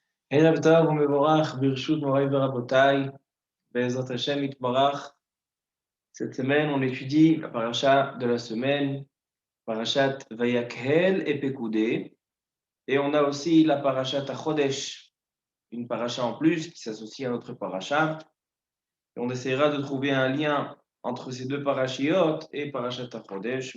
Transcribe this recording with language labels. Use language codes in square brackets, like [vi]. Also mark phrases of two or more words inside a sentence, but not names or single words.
[he] ערב טוב ומבורך ברשות מוריי ורבותיי, בעזרת Hashem יתברך. [fr] Cette semaine, on étudie la paracha de la semaine, parachat Vayakhel et Pekoudé. Et on a aussi la parachat Chodesh, une paracha en plus qui s'associe à notre paracha. Et on essaiera de trouver un lien entre ces deux parachiotes et parachat Chodesh.